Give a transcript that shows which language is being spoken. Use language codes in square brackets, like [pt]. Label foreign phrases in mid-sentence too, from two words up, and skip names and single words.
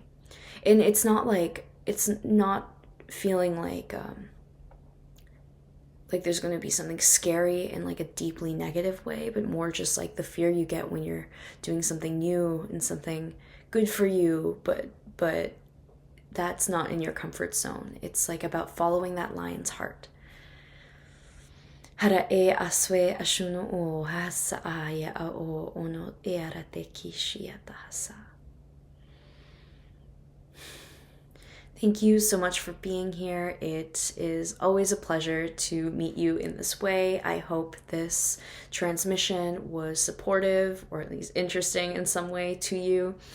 [en] And it's not feeling like there's going to be something scary in like a deeply negative way, but more just like the fear you get when you're doing something new and something good for you, but that's not in your comfort zone. It's like about following that lion's heart. Hara e aswe ashuno o hasa aya o ono era te kishiata hasa. Thank you so much for being here. It is always a pleasure to meet you in this way. I hope this transmission was supportive or at least interesting in some way to you.